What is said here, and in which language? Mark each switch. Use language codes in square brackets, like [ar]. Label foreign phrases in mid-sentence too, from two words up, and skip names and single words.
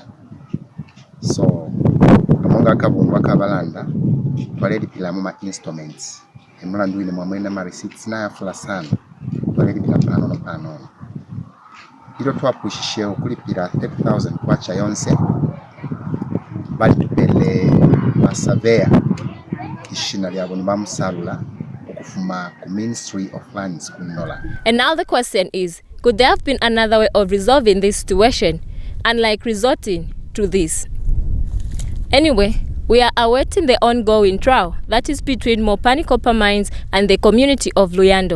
[bem] So amonga kabungu bakabalanda baledi pila mu instruments emulandu ine mwamwena ma receipts na afula sana baledi pila pano ilo twapushishye okulipira 30,000 kwacha yonse bali tupele ba surveyor ishina lyabo nibamusalula okufuma ku Ministry of Lands kunola. [en] And now the question is, could there have been another way of resolving this situation, unlike resorting to this? Anyway, we are awaiting the ongoing trial that is between Mopani Copper Mines and the community of Luyando.